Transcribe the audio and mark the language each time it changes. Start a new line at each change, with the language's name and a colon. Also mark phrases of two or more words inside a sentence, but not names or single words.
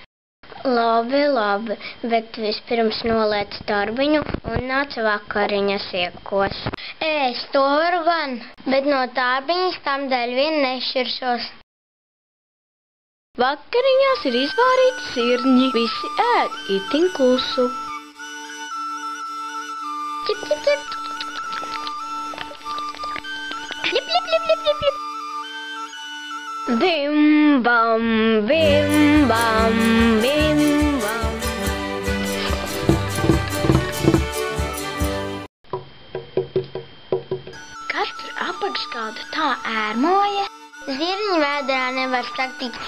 Latvian: Labi, bet vispirms noliec tarbiņu un nāc vakariņas iekos. Es to varu gan, bet no tarbiņas kamdēļ vien nešķiršos. Vakariņās ir izvārīti sirņi, visi ēd itin klusu. Čip, čip, čip. Lip, lip, lip, lip, lip, lip. Bim, bam, bim, bam, bim, bam. Kas tur apakšgalda tā ērmoja? Zirņu vēderā nevar satikt.